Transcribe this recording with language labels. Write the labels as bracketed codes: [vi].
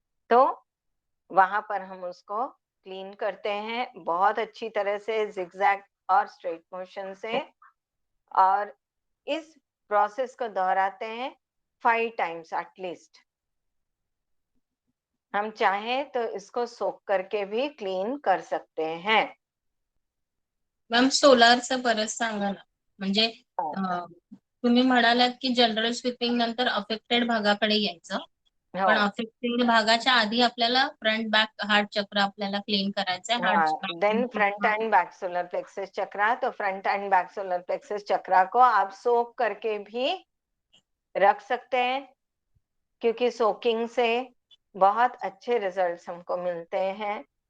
[hi] तो वहां पर हम उसको क्लीन करते हैं बहुत अच्छी तरह से, जिगजैग और स्ट्रेट मोशन से। और इस प्रोसेस को दोहराते हैं 5 टाइम्स एटलीस्ट। हम चाहें तो इसको सोक करके भी क्लीन कर सकते हैं। [mr] मॅम सोलारचं परत सांगा ना, म्हणजे तुम्ही म्हणालात की जनरल स्वीपिंग नंतर अफेक्टेड भागाकडे यायचं, पण हो, अफेक्टेड भागाच्या आधी आपल्याला फ्रंट बॅक हार्ट चक्र आपल्याला क्लीन करायचंय. हाँ, heart [hi] then front end back solar plexus चक्रा। तो front end back solar plexus चक्रा को आप सोक करके भी रख सकते हैं, क्योंकि सोकिंग से बहुत अच्छे रिजल्ट्स हमको मिलते हैं।